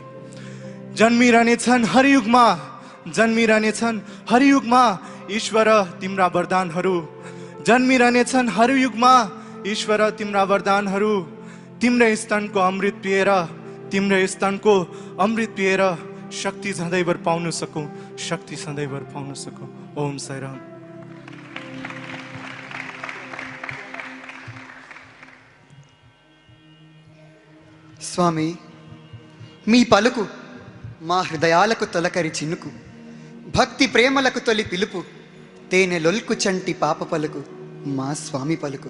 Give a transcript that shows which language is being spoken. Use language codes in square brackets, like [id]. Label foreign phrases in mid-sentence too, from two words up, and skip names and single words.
[ne] जन्मिरहनेछन् हर युगमा, जन्मिरहनेछन् हर युगमा ईश्वर तिम्रा वरदानहरू। जन्मिरहनेछन् हर युगमा ईश्वर तिम्रा वरदानहरू। तिम्रै स्तनको अमृत पिएर, तिम्रै स्तनको अमृत पिएर शक्ति सधैँभर पाउन सकौँ, शक्ति सधैँभर पाउन सकौँ। [sa] ओम साईराम। [te] స్వామి, మీ పలుకు మా హృదయాలకు తొలకరి చినుకు, భక్తి ప్రేమలకు తొలి పిలుపు, తేనె లొల్కు చంటి పాప పలుకు మా స్వామి పలుకు.